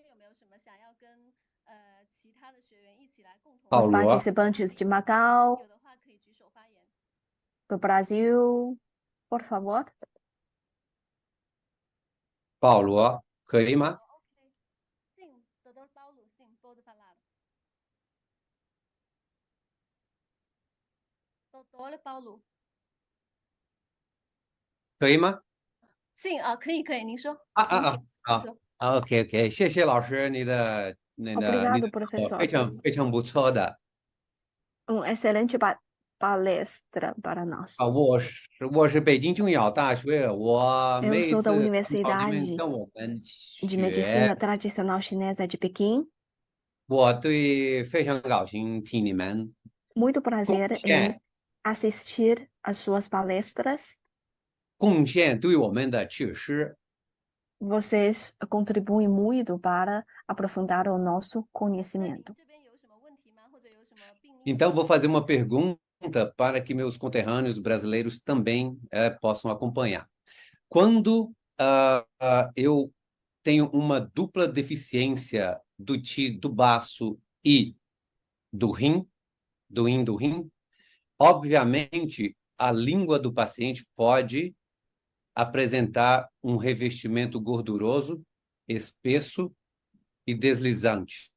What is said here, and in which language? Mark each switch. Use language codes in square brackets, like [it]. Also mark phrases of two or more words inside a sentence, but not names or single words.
[pt] Os participantes de Macau, do Brasil, por favor. Paulo, [zh] 可以吗？ [pt] Sim, doutor Paulo, sim, pode falar. Doutor Paulo. [zh] 可以吗？ Sim, 可以，您说。 OK， 谢谢老师，你的 [pt] Obrigado, professor. [zh] 非常不错的。 [pt] Excelente palestra para nós. [zh] 我是北京中医药大学，我 [pt] Eu sou da [zh] 每次 [pt] Universidade [zh] 跟我们 [pt] de Medicina Tradicional Chinesa de Pequim. [zh] 我非常高兴听你们 [pt] Muito prazer em assistir às suas palestras. [zh] 贡献对我们的知识。 [pt] Vocês contribuem muito para aprofundar o nosso conhecimento. Então, vou fazer uma pergunta para que meus conterrâneos brasileiros também possam acompanhar. Quando eu tenho uma dupla deficiência do baço e do rim, do rim, obviamente, a língua do paciente pode apresentar um revestimento gorduroso, espesso e deslizante.